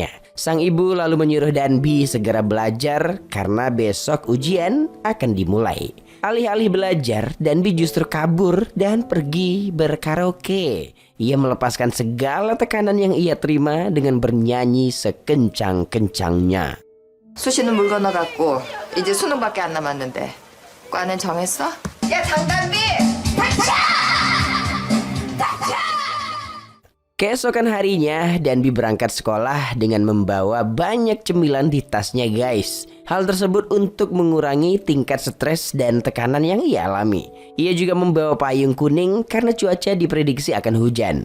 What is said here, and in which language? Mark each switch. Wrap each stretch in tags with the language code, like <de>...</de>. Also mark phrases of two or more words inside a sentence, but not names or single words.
<id>Sang ibu lalu menyuruh Danbi segera belajar karena besok ujian akan dimulai. Alih-alih belajar, Danbi justru kabur dan pergi berkaraoke. Ia melepaskan segala tekanan yang ia terima dengan bernyanyi sekencang-kencangnya.</id> <ko>수시는 물 건너갔고 이제 수능밖에 안 남았는데 과는 정했어? 야 장단비!</ko> <id>Keesokan harinya, Danbi berangkat sekolah dengan membawa banyak cemilan di tasnya, guys. Hal tersebut untuk mengurangi tingkat stres dan tekanan yang ia alami. Ia juga membawa payung kuning karena cuaca diprediksi akan hujan.</id>